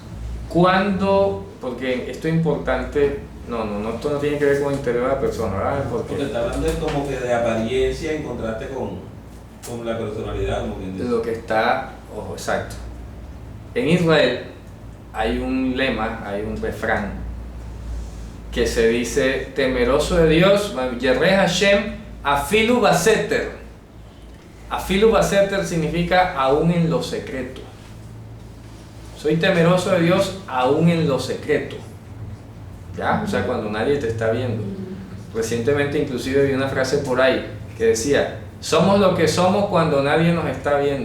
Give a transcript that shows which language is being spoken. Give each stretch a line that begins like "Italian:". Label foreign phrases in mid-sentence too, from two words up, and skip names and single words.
Spanish: Cuando, porque esto es importante, esto no tiene que ver con el interior de la persona, ¿verdad? Porque está hablando de como que de apariencia en contraste con la personalidad, como quien dice. Lo que está, ojo, exacto. En Israel hay un lema, hay un refrán que se dice, temeroso de Dios,
Hebrew: ירא השם אפילו בסתר. אפילו בסתר
Spanish: significa aún en lo secreto. Soy temeroso de Dios aún en lo secreto. ¿Ya? O sea, cuando nadie te está viendo. Recientemente inclusive vi una frase por ahí que decía, somos lo que somos cuando nadie nos está viendo.